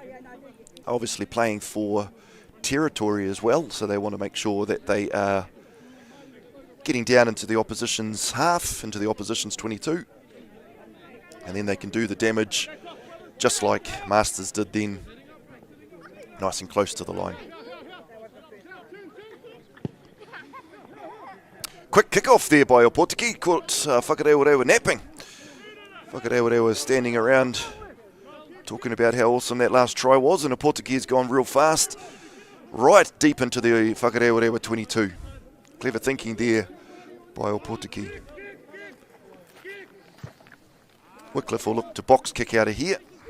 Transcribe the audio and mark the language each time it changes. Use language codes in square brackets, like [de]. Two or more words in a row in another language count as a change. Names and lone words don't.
[en] Obviously playing for territory as well, so they want to make sure that they are getting down into the opposition's half, into the opposition's 22. And then they can do the damage just like Masters did then, nice and close to the line. Quick kick-off there by Ōpōtiki, caught Whakarewarewa napping. Whakarewarewa standing around talking about how awesome that last try was, and Ōpōtiki has gone real fast, right deep into the Whakarewarewa 22. Clever thinking there by Ōpōtiki. Wycliffe will look to box kick out of here.